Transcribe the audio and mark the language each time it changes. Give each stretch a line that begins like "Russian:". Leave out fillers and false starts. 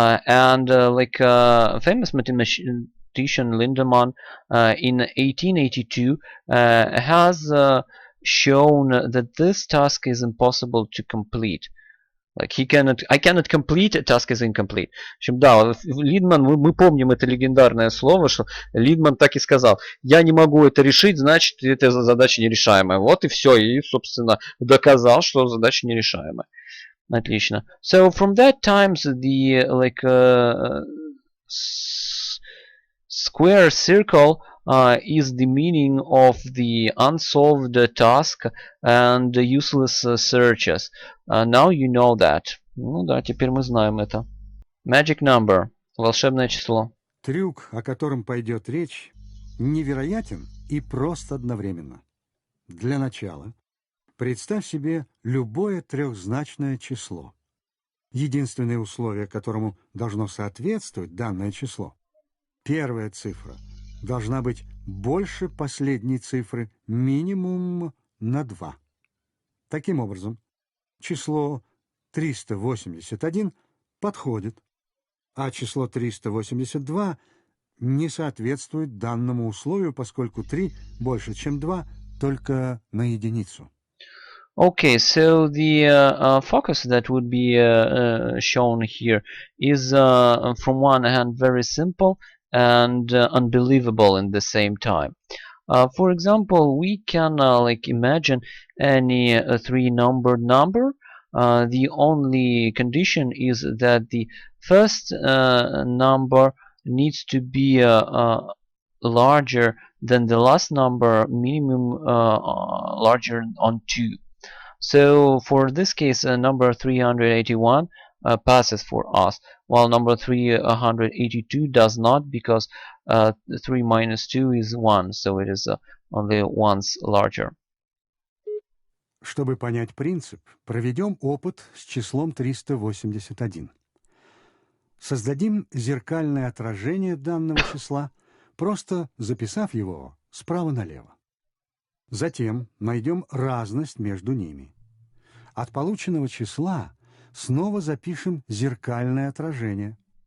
English: Famous mathematician Lindemann in 1882 has shown that this task is impossible to complete. Like I cannot complete, a task is incomplete.
Russian: В общем, да, Линдман, мы помним это легендарное слово, что Линдман так и сказал: я не могу это решить, значит, эта задача нерешаемая. Вот и все, и, собственно, доказал, что задача нерешаемая. Отлично.
English: So from that time, the square circle is the meaning of the unsolved task and useless searches. Now you know that.
Russian: Ну да, теперь мы знаем это.
English: Magic number.
Russian: Волшебное число. Трюк, о котором пойдет речь, невероятен и прост одновременно. Для начала представь себе любое трехзначное число. Единственное условие, которому должно соответствовать данное число — первая цифра должна быть больше последней цифры минимум на 2. Таким образом, число 381 подходит, а число 382 не соответствует данному условию, поскольку 3 больше, чем 2, только на единицу.
English: Okay, so the focus that would be shown here is from one hand very simple and unbelievable in the same time. For example, we can like imagine any three-numbered number. The only condition is that the first number needs to be larger than the last number, minimum larger on 2. So for this case, number 381 passes for us, while number 382 does not, because 3 minus 2 is 1, so it is only once larger.
Russian: Чтобы понять принцип, проведем опыт с числом 381. Создадим зеркальное отражение данного числа, просто записав его справа налево. Затем найдем разность между ними. От полученного числа снова запишем зеркальное отражение.